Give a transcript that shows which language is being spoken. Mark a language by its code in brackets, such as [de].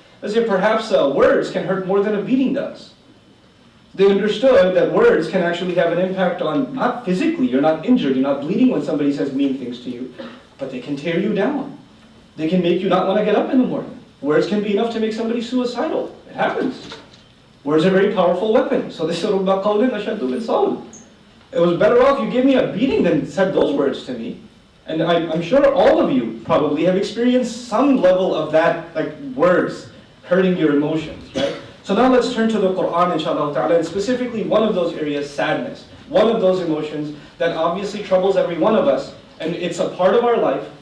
[en] They say perhaps words can hurt more than a beating does. They understood that words can actually have an impact on, not physically, you're not injured, you're not bleeding when somebody says mean things to you, but they can tear you down. They can make you not want to get up in the morning. Words can be enough to make somebody suicidal. It happens. Words are a very powerful weapon. So they said, [ar] رُبَّ قَوْلٍ أَشَدُّ مِنْ صَوْلٍ. [en] It was better off you gave me a beating than said those words to me. And I'm sure all of you probably have experienced some level of that, like words hurting your emotions, right? So now let's turn to the Quran, inshallah ta'ala, and specifically one of those areas, sadness. One of those emotions that obviously troubles every one of us, and it's a part of our life.